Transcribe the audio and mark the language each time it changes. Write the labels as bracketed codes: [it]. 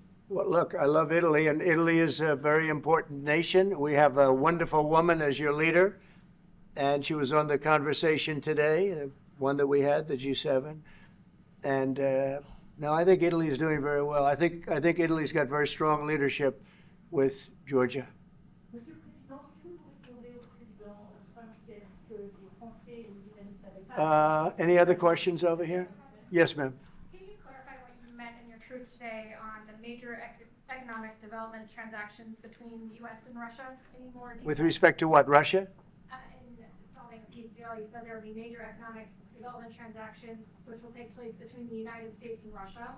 [en] Well, look, I love Italy, and Italy is a very important nation. We have a wonderful woman as your leader, and she was on the conversation today, one that we had, the G7. And no, I think Italy is doing very well. I think Italy's got very strong leadership with Georgia. [fr] Monsieur le Président, est-ce que vous répondez au président Trump qui a dit que les Français et les Iraniens n'avaient pas... [en] Any other questions over here? Yes, ma'am. Can you clarify what you meant in your truth today on the major economic development transactions between the U.S. and Russia? Any more details? With respect to what, Russia? In solving the peace deal, you said there will be major economic development transactions which will take place between the United States and Russia.